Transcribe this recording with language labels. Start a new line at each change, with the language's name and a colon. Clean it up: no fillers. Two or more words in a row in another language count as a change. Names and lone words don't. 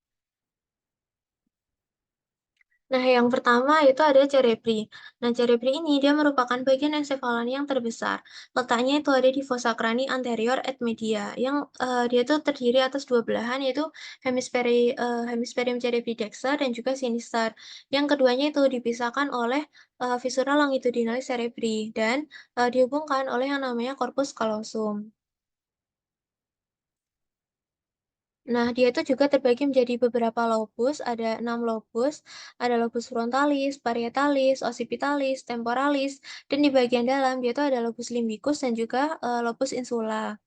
Indonesian: Nah, yang pertama itu ada cerebri. Nah, cerebri ini dia merupakan bagian encephalon yang terbesar. Letaknya itu ada di
Latin: fossa crani anterior et media,
Indonesian: yang dia itu terdiri atas dua belahan, yaitu
Latin: hemisferium cerebri dexter
Indonesian: dan juga sinister. Yang keduanya itu dipisahkan oleh
Latin: viscera longitudinalis cerebri
Indonesian: dan dihubungkan oleh yang namanya
Latin: corpus callosum.
Indonesian: Nah, dia itu juga terbagi menjadi beberapa lobus, ada 6 lobus, ada
Latin: lobus frontalis, parietalis, occipitalis, temporalis,
Indonesian: dan di bagian dalam dia itu ada
Latin: lobus limbicus
Indonesian: dan juga
Latin: lobus insula.